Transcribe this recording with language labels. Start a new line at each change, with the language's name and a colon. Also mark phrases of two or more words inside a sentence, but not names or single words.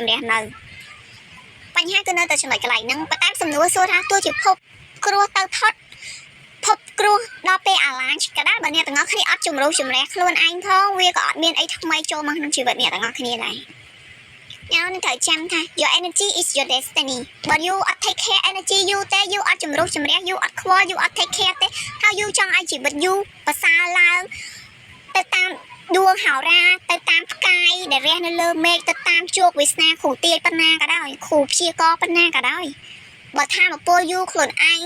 Khmer: រះនៅបញ្ហាគឺនៅតែចំណុចកន្លែងហ្នឹងប៉ុន្តែសំណួរសួរថាទោះជាភពគ្រោះទៅផុតភពគ្រោះដល់ពេលអាឡាញក៏ដែរបើអ្នកទាំងអស់គ្នាអត់ជំរុញជំរះខ្លួន ឯងផងវាក៏អត់មានអីថ្មីចូលមកក្នុងជីវិតអ្នកទាំងអស់គ្នាដែរញ៉ាំនឹងត្រូវចាំថា
English: your energy is your destiny
Khmer: បើ you អត់
English: take care energy you
Khmer: ទេ you អត់ជំរុះជំរះ you អត់ខ្វល់ you អត់
English: take care
Khmer: ទេហើយ you ចង់ឲ្យជីវិត you ប្រសើរឡើងទៅតាមដួងហោរាទៅតាមផ្កាយដែលរះនៅលើមេឃទៅតាមជោគវាសនាគ្រូទាយប៉ុណ្ណាក៏ដោយគ្រូព្យាករប៉ុណ្ណាក៏ដោយបើថាមកពល you ខ្លួនឯង